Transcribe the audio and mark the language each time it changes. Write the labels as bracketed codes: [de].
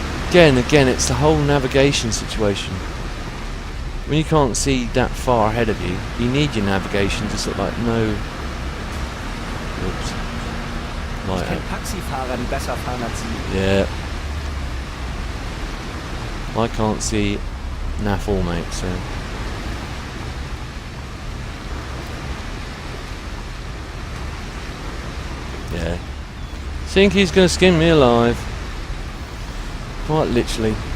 [en] Again, it's the whole navigation situation. When you can't see that far ahead of you, you need your navigation to sort of like know. Oops. [de] Ich kenne Taxifahrer, die besser fahren als Sie. [en] Yeah. I can't see naff all, mate, so... yeah. Think he's gonna skin me alive. Quite literally.